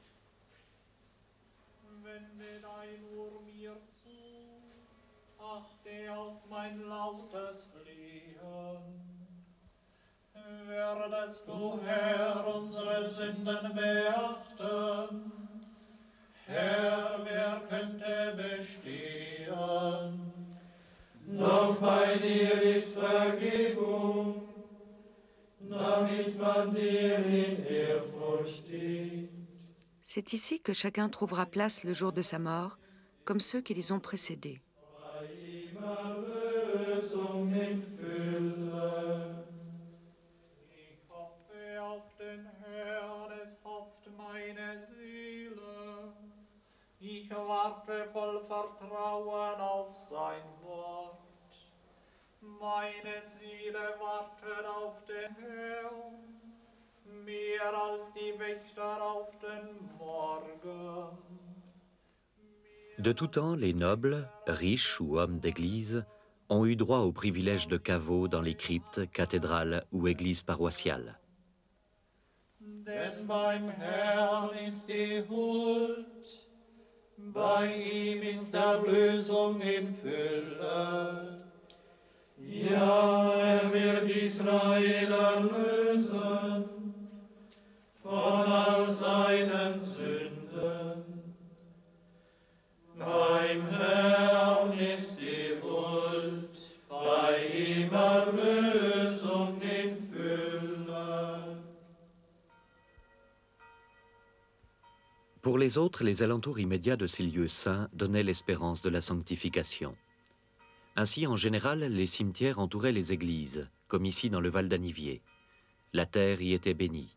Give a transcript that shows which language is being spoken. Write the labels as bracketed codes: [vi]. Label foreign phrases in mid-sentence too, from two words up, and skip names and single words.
[de] Werdest du, Herr, unsere Sünden beachten? Herr, wer könnte bestehen? Doch bei dir ist Vergebung, damit man dir in Ehrfurcht dient. [fr] C'est ici que chacun trouvera place le jour de sa mort, comme ceux qui les ont précédés. [de] Ich warte voll Vertrauen auf sein Wort. Meine Seele wartet auf den Herrn, mehr als die Wächter auf den Morgen. [fr] De tout temps, les nobles, riches ou hommes d'église, ont eu droit au privilège de caveau dans les cryptes, cathédrales ou églises paroissiales. [de] Denn beim Herrn ist die Huld, bei ihm ist Erlösung in Fülle. Ja, wird Israel erlösen von all seinen Sünden. Beim Herrn ist die Huld, bei ihm Erlösung in Fülle. [fr] Pour les autres, les alentours immédiats de ces lieux saints donnaient l'espérance de la sanctification. Ainsi, en général, les cimetières entouraient les églises, comme ici dans le Val d'Anivier. La terre y était bénie.